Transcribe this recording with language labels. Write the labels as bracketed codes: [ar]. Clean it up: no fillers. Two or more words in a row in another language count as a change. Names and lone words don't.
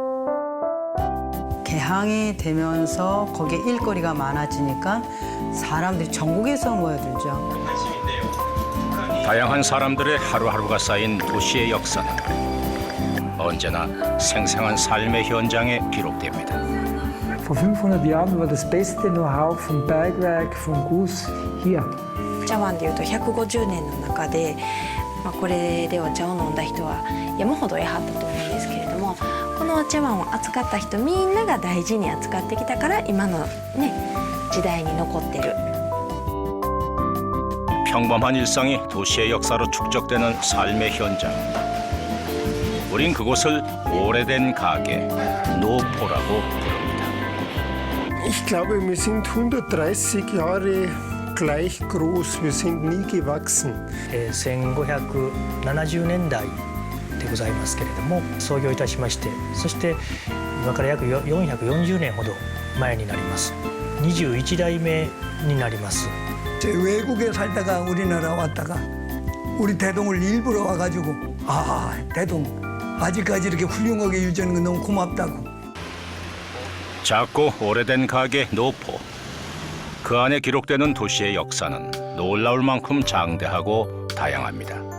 [ko] 개항이 되면서 거기에 일거리가 많아지니까 사람들이 전국에서 모여들죠. 다양한 사람들의 하루하루가 쌓인 도시의 역사는 언제나 생생한 삶의 현장에 기록됩니다. [de] Vor 500 Jahren war das beste Know-how vom Bergwerk, vom Guss hier. [ja] 茶碗でいうと150年の中で、これでお茶を飲んだ人は山ほどいはったと思うんですけれども、このお茶碗を扱った人みんなが大事に扱ってきたから今のね時代に残ってる。 [ko] 평범한 일상이 도시의 역사로 축적되는 삶의 현장. 우린 그곳을 오래된 가게, 노포라고 부릅니다. [de] Ich glaube, wir sind 130 Jahre gleich groß. Wir sind nie gewachsen. [ja] 1570 年代でございますけれども創業いたしまして、そして今から約440年ほど前になります。21代目になります。 [ko] 외국에 살다가 우리나라 왔다가 우리 대동을 일부러 와가지고 대동 아직까지 이렇게 훌륭하게 유지하는 건 너무 고맙다고. 작고 오래된 가게 노포. 그 안에 기록되는 도시의 역사는 놀라울 만큼 장대하고 다양합니다.